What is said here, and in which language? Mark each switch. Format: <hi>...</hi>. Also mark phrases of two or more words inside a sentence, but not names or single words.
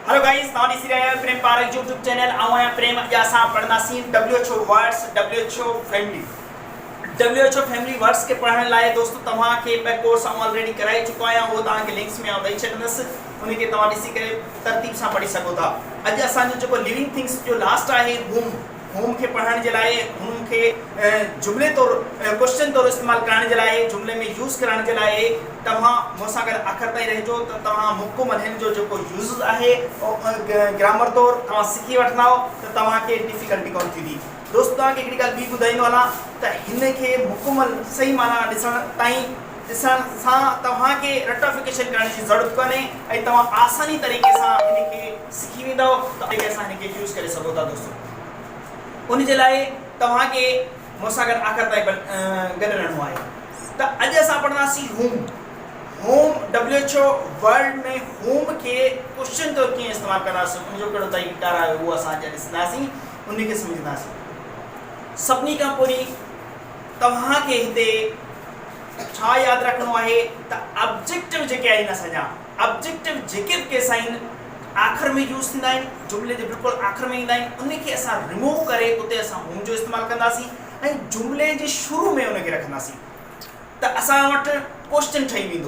<en>Hello guys, now</en> <sd>ॾिसी रहिया आहियो प्रेम पारक यूट्यूब चैनल। आया प्रेम अॼु असां पढ़ंदासीं</sd> <en>WHO words, WHO family words</en> <sd>के पढ़ण लाइ दोस्तों तव्हांखे ॿ</sd> <en>course already</en> <sd>कराए चुको आहियां। उहो तव्हांखे लिंक्स में ॾेई छॾंदुसि, उनखे तव्हां ॾिसी करे तरतीब सां पढ़ी सघो था। अॼु असांजो जेको</sd> <en>living things</en> <sd>जो लास्ट आहे होम खे पढ़ण जे लाइ, हुनखे जुमले तौर क्वेश्चन तौर इस्तेमालु करण जे लाइ, जुमले में यूज़ करण जे लाइ तव्हां मूंसां गॾु आख़िर ताईं रहिजो त तव्हां मुकमल हिन जो जेको यूज़ आहे ग्रामर तौर तव्हां सिखी वठंदा त तव्हांखे डिफिकल्टी कोन थींदी। दोस्त तव्हांखे हिकिड़ी ॻाल्हि ॿी ॿुधाईंदो हलां त हिन खे मुकमल सही माना ॾिसण सां तव्हांखे रटिफिकेशन करण जी ज़रूरत कोन्हे ऐं तव्हां आसानी तरीक़े सां हिनखे सिखी वेंदव त असां हिनखे यूज़ करे सघो था। दोस्तों उन जे लाइ तव्हांखे मूंसां गॾु आख़िर ताईं गॾु रहणो आहे। त अॼु असां पढ़ंदासीं</sd> <en>whom WHO word</en> <sd>में होम खे क्वेश्चन तौर कीअं इस्तेमालु कंदासीं, उनजो कहिड़ो तरीक़ा आहे उहो असां अॼु ॾिसंदासीं, उनखे सम्झंदासीं। सभिनी खां पहिरीं तव्हांखे हिते छा यादि रखणो आहे त ऑब्जेक्टिव जेके आहिनि, असांजा ऑब्जेक्टिव जेके बि केस आहिनि आख़िर में यूज़ थींदा आहिनि, जुमले जे बिल्कुलु आख़िर में ईंदा आहिनि, उनखे असां रिमूव करे उते असां होम जो इस्तेमालु कंदासीं ऐं जुमले जे शुरू में उनखे रखंदासीं त असां वटि क्वेश्चन ठही वेंदो।</sd>